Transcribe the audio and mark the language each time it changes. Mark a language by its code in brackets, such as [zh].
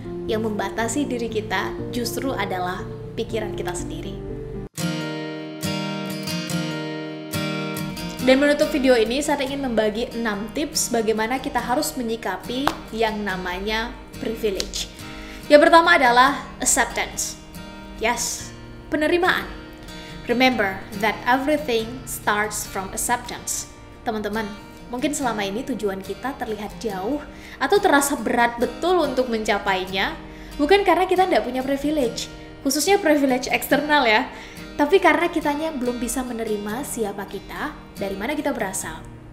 [id] Yang membatasi diri kita justru adalah pikiran kita sendiri. Dan menutup video ini, saya ingin membagi 6 tips bagaimana kita harus menyikapi yang namanya privilege. Yang pertama adalah acceptance. Yes, penerimaan. [en] Remember that everything starts from acceptance. [id] Teman-teman, mungkin selama ini tujuan kita terlihat jauh atau terasa berat betul untuk mencapainya, bukan karena kita tidak punya privilege, khususnya privilege eksternal ya. Tapi karena kitanya belum bisa menerima siapa kita, dari mana kita berasal.